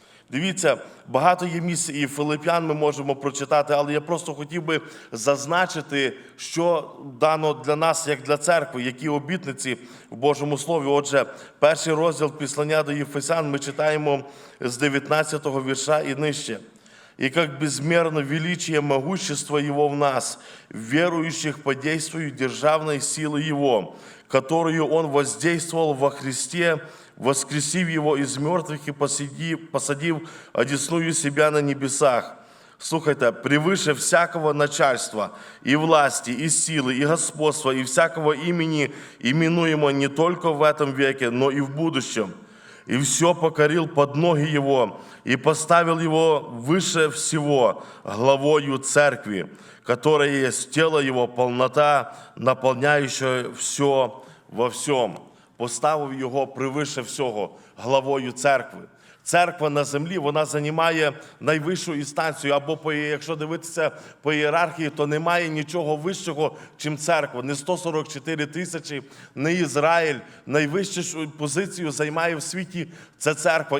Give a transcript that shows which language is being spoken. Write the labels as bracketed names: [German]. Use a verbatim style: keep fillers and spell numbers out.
[Ukrainian] Дивіться, багато є місць і Филип'ян ми можемо прочитати, але я просто хотів би зазначити, що дано для нас, як для церкви, які обітниці в Божому Слові. Отже, перший розділ Післання до Єфесян ми читаємо з дев'ятнадцятого вірша і нижче. [Russian] «И как безмерно величие могущества Его в нас, верующих по действию державной силы Его, которую Он воздействовал во Христе, воскресив Его из мертвых и посадив, посадив одесную Себя на небесах». Слухайте, «превыше всякого начальства и власти, и силы, и господства, и всякого имени, именуемо не только в этом веке, но и в будущем. И все покорил под ноги Его, и поставил Его выше всего, главою Церкви, которая есть тело Его, полнота, наполняющая все во всем». [Ukrainian] Поставив Його превише всього, главою церкви. Церква на землі, вона займає найвищу інстанцію, або, по, якщо дивитися по ієрархії, то немає нічого вищого, чим церква. Не сто сорок чотири тисячі, не Ізраїль. Найвищу позицію займає в світі це церква.